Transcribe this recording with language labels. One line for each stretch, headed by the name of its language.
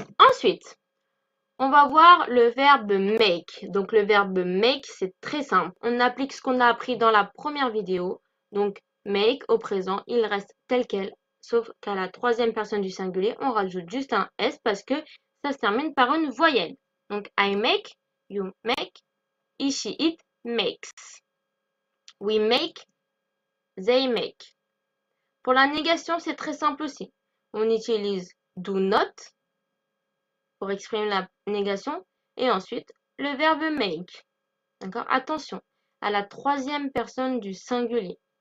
French: Ensuite, on va voir le verbe make. Donc, le verbe make, c'est très simple. On applique ce qu'on a appris dans la première vidéo. Donc, make au présent, il reste tel quel. Sauf qu'à la troisième personne du singulier, on rajoute juste un S parce que ça se termine par une voyelle.
English: Donc, I make, you make, he, she, it makes. We make, they make.
French: Pour la négation, c'est très simple aussi. On utilise do not pour exprimer la négation et ensuite le verbe make. D'accord? Attention à la troisième personne du singulier.